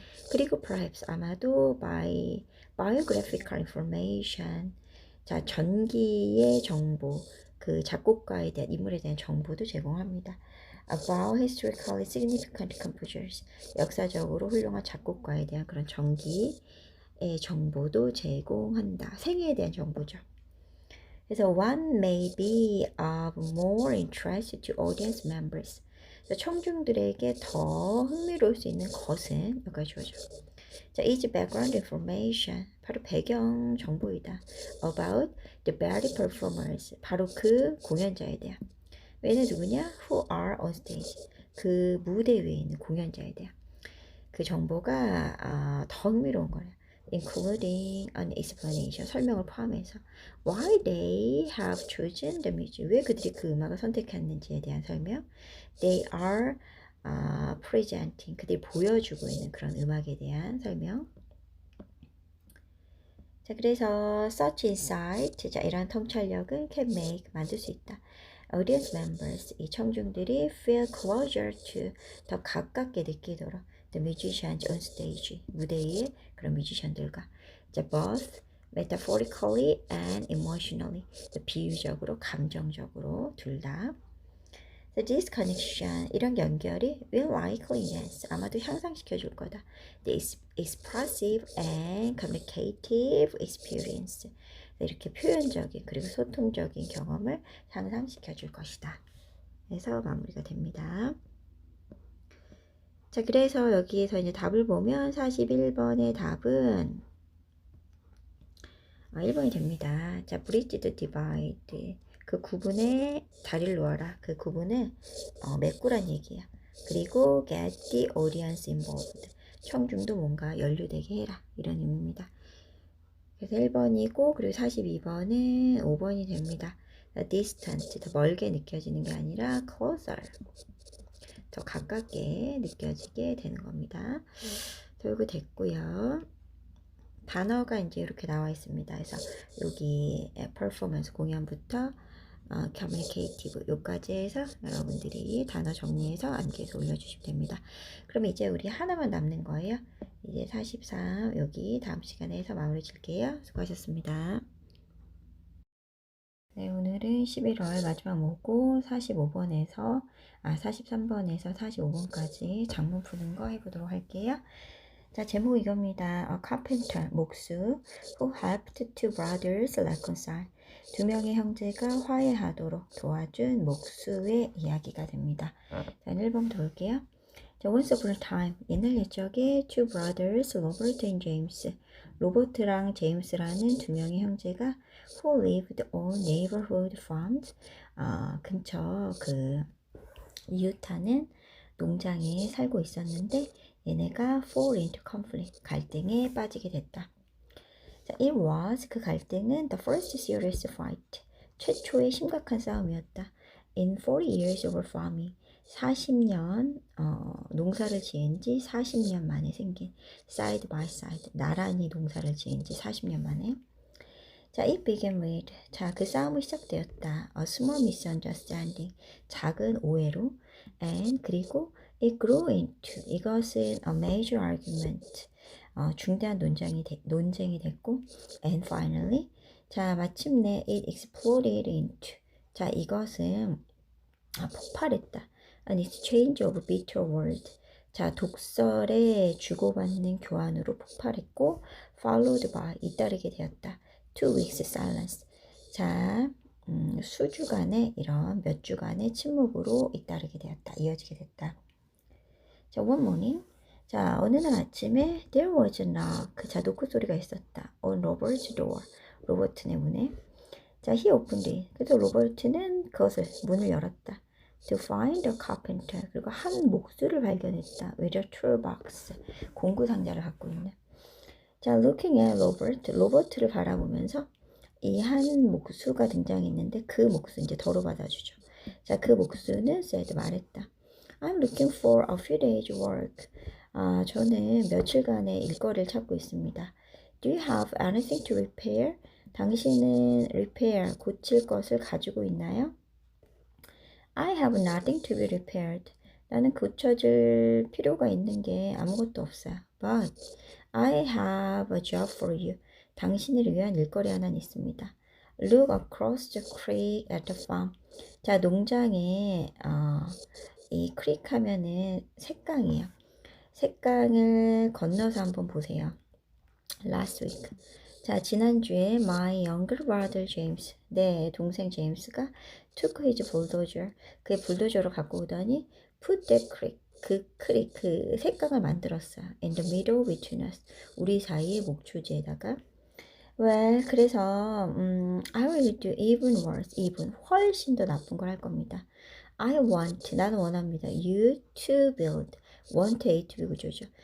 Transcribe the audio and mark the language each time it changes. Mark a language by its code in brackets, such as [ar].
[ko] 그리고 [en] perhaps, [ko] 아마도 [en] by biographical information, [ko] 자, 전기의 정보, 그 작곡가에 대한, 인물에 대한 정보도 제공합니다. [en] About historically significant composers, [ko] 역사적으로 훌륭한 작곡가에 대한 그런 전기 정보도 제공한다. 생애에 대한 정보죠. [en] 그래서 one may be of more interest to audience members. [ko] 청중들에게 더 흥미로울 수 있는 것은 여기까지 주어져. 자, [en] is background information. [ko] 바로 배경 정보이다. [en] About the ballet performers. [ko] 바로 그 공연자에 대한. 얘는 누구냐? [en] Who are on stage. [ko] 그 무대 위에 있는 공연자에 대한. 그 정보가 더 흥미로운 거예요. [en] Including an explanation. [ko] 설명을 포함해서. [en] Why they have chosen the music. [ko] 왜 그들이 그 음악을 선택했는지에 대한 설명. [en] They are presenting. [ko] 그들이 보여주고 있는 그런 음악에 대한 설명. 자, 그래서 [en] such insight. [ko] 자, 이러한 통찰력은 [en] can make. [ko] 만들 수 있다. [en] Audience members. [ko] 이 청중들이 [en] feel closer to. [ko] 더 가깝게 느끼도록. [en] The musicians on stage. [ko] 무대 위에 그런 뮤지션들과. [en] 자, both metaphorically and emotionally. [ko] 비유적으로, 감정적으로 둘 다. [en] So this connection, [ko] 이런 연결이 [en] will likely enhance, [ko] 아마도 향상시켜 줄 거다. [en] The expressive and communicative experience. [ko] 이렇게 표현적인 그리고 소통적인 경험을 향상시켜 줄 것이다. 그래서 마무리가 됩니다. 자, 그래서 여기에서 이제 답을 보면 41번의 답은 1번이 됩니다. [en] 자, bridge the divide. [ko] 그 구분에 다리를 놓아라. 그 구분을 메꾸란 얘기야. [en] 그리고 get the audience involved. [ko] 청중도 뭔가 연루되게 해라. 이런 의미입니다. 그래서 1번이고 그리고 42번은 5번이 됩니다. [en] distant. [ko] 더 멀게 느껴지는 게 아니라 closer. 더 가깝게 느껴지게 되는 겁니다. 결국 됐고요. 단어가 이제 이렇게 나와 있습니다. 그래서 여기 performance 공연부터 communicative 요까지 해서 여러분들이 단어 정리해서 암기해서 올려주시면 됩니다. 그럼 이제 우리 하나만 남는 거예요. 이제 43 여기 다음 시간에 해서 마무리 질게요. 수고하셨습니다. 네, 오늘은 11월 마지막 모고 43번에서 45번까지 장문 푸는 거 해보도록 할게요. 자, 제목 이겁니다. [en] A carpenter, 목수, who helped two brothers reconcile. [ko] 두 명의 형제가 화해하도록 도와준 목수의 이야기가 됩니다. 자, 1번 볼게요. 자, [en] once upon a time, [ko] 옛날 옛적에 [en] two brothers, Robert and James, [ko] 로버트랑 제임스라는 두 명의 형제가 [en] who lived on neighborhood farms, [ko] 근처 그 이웃하는 농장에 살고 있었는데 얘네가 [en] fall into conflict, [ko] 갈등에 빠지게 됐다. 자, [en] it was, [ko] 그 갈등은 [en] the first serious fight, [ko] 최초의 심각한 싸움이었다. [en] In 40 years of farming, [ko] 40년 농사를 지은 지 40년 만에 생긴 [en] side by side, [ko] 나란히 농사를 지은 지 40년 만에. 자, [en] it began with, [ko] 자, 그 싸움이 시작되었다. [en] A small misunderstanding, [ko] 작은 오해로. [en] And, 그리고 it grew into, [ko] 이것은 [en] a major argument, [ko] 중대한 논쟁이 됐고. [en] And finally, [ko] 자, 마침내 [en] it exploded into, [ko] 자, 이것은 폭발했다. [en] An exchange of bitter words, [ko] 자, 독설의 주고받는 교환으로 폭발했고. [en] Followed by, [ko] 잇따르게 되었다. [en] 2 weeks silence, [ko] 자, 수주간의 이런 몇 주간의 침묵으로 잇따르게 되었다. 이어지게 됐다. 자, [en] one morning, [ko] 자, 어느 날 아침에 [en] there was a knock, [ko] 자, 노크 소리가 있었다. [en] On Robert's door, [ko] 로버트네 문에. 자, [en] he opened it, [ko] 그래서 로버트는 그것을 문을 열었다. [en] To find a carpenter, [ko] 그리고 한 목수를 발견했다. [en] With a toolbox, [ko] 공구 상자를 갖고 있는. 자, [en] looking at Robert, [ko] 로버트를 바라보면서 이 한 목수가 등장했는데 그 목수 이제 덜어 받아주죠. 자, 그 목수는 said, 말했다. [en] I'm looking for a few days work. [ko] 저는 며칠간의 일거리를 찾고 있습니다. [en] Do you have anything to repair? [ko] 당신은 repair, 고칠 것을 가지고 있나요? [en] I have nothing to be repaired. [ko] 나는 고쳐질 필요가 있는 게 아무것도 없어요. [en] But I have a job for you. [ko] 당신을 위한 일거리 하나는 있습니다. [en] Look across the creek at the farm. [ko] 자, 농장에 이 creek 하면은 샛강이에요. 샛강을 건너서 한번 보세요. [en] last week. [ko] 자, 지난주에 [en] my younger brother James, [ko] 내 동생 제임스가 [en] took his bulldozer, [ko] 그의 불도저를 갖고 오더니 [en] put the creek, [ko] 그 색강을 만들었어요. [en] In the middle between us, [ko] 우리 사이의 목초지에다가. [en] Well, 그래서 I will do even worse, even [ko] 훨씬 더 나쁜 걸 할 겁니다. [en] I want, [ko] 나는 원합니다. [en] You to build, want A to B 구조죠.